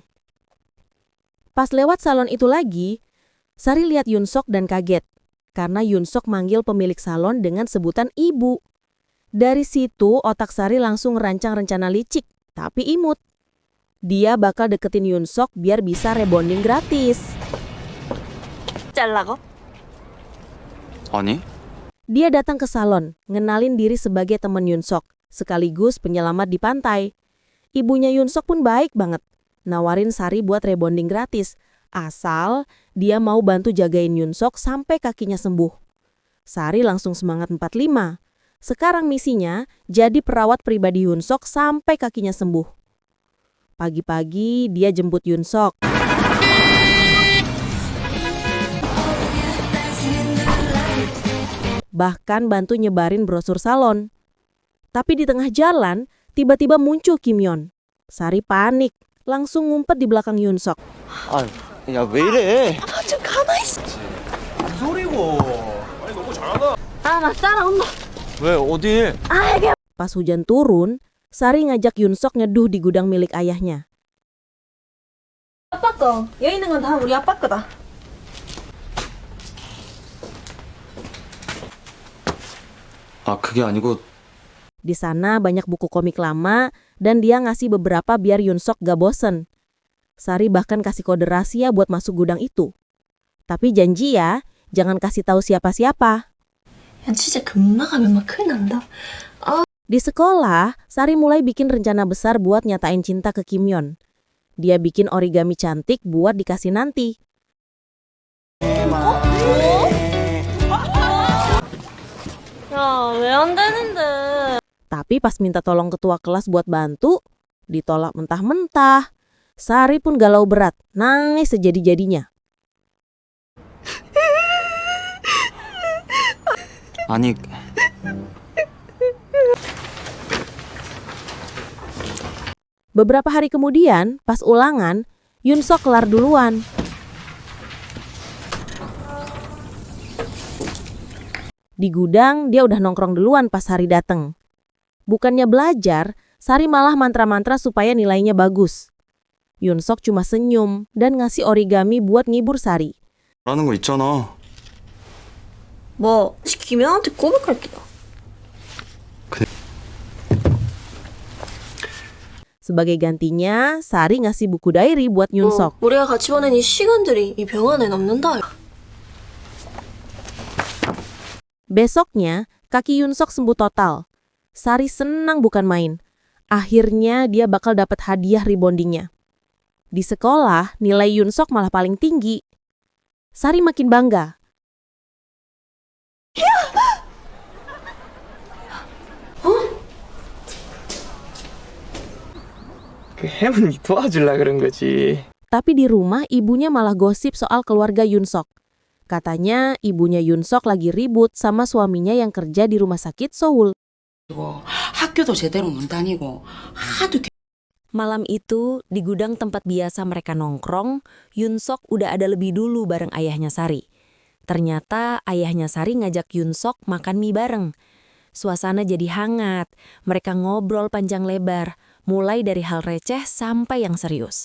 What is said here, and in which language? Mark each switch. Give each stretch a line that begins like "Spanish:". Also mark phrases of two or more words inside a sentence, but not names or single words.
Indonesian: Pas lewat salon itu lagi, Sari lihat Yunsok dan kaget. Karena Yunsok manggil pemilik salon dengan sebutan ibu. Dari situ otak Sari langsung ngerancang rencana licik, tapi imut. Dia bakal deketin Yunsok biar bisa rebonding gratis.
Korean: 잘라고? 아니?
Indonesian: Dia datang ke salon, ngenalin diri sebagai teman Yunsok, sekaligus penyelamat di pantai. Ibunya Yunsok pun baik banget, nawarin Sari buat rebonding gratis, asal dia mau bantu jagain Yunsok sampai kakinya sembuh. Sari langsung semangat 45. Sekarang misinya jadi perawat pribadi Yunsok sampai kakinya sembuh. Pagi-pagi dia jemput Yunsok. Bahkan bantu nyebarin brosur salon. Tapi di tengah jalan, tiba-tiba muncul Kim Yeon. Sari panik, langsung ngumpet di belakang Yunsok.
Korean: 아, 야, 왜 이래? 좀 가만히 있어. 소리고. 아, 나 따라온다. 왜, 어딜?
Indonesian: Pas hujan turun, Sari ngajak Yunsok nyeduh di gudang milik ayahnya.
Korean: 아빠 거. 여기 있는 건 다 우리 아빠 거다. 아, 그게 아니고,
Indonesian: Di sana banyak buku komik lama dan dia ngasih beberapa biar Yunsok gak bosen. Sari bahkan kasih kode rahasia buat masuk gudang itu. Tapi janji ya, jangan kasih tahu siapa-siapa.
Korean: 야, 진짜 금방 가면 막 큰일 난다.
Indonesian: Di sekolah, Sari mulai bikin rencana besar buat nyatain cinta ke Kim Yeon. Dia bikin origami cantik buat dikasih nanti.
Korean: 야, 왜 안 되는데?
Indonesian: Tapi pas minta tolong ketua kelas buat bantu, ditolak mentah-mentah. Sari pun galau berat, nangis sejadi-jadinya.
Korean: 아니,
Indonesian: Beberapa hari kemudian, pas ulangan, Yunsok kelar duluan. Di gudang, dia udah nongkrong duluan pas Sari dateng. Bukannya belajar, Sari malah mantra-mantra supaya nilainya bagus. Yunsok cuma senyum dan ngasih origami buat ngibur Sari.
Korean: 라는 거 있잖아. 뭐, 김영한테 고백할게요.
Indonesian: Sebagai gantinya, Sari ngasih buku diary buat Yunsok.
Korean: 우리가 같이 보낸 이 시간들이 이 병 안에 남는다.
Indonesian: Besoknya, kaki Yunsok sembuh total. Sari senang bukan main. Akhirnya dia bakal dapat hadiah rebondingnya. Di sekolah, nilai Yunsok malah paling tinggi. Sari makin bangga.
Korean: 그 혜문이 도와주려 그런 거지.
Indonesian: Tapi di rumah, ibunya malah gosip soal keluarga Yunsok. Katanya ibunya Yunsok lagi ribut sama suaminya yang kerja di rumah sakit Seoul.
Korean: 학교도 제대로 못 다니고 하도
Indonesian: Malam itu, di gudang tempat biasa mereka nongkrong, Yunsok udah ada lebih dulu bareng ayahnya Sari. Ternyata ayahnya Sari ngajak Yunsok makan mie bareng. Suasana jadi hangat, mereka ngobrol panjang lebar, mulai dari hal receh sampai yang serius.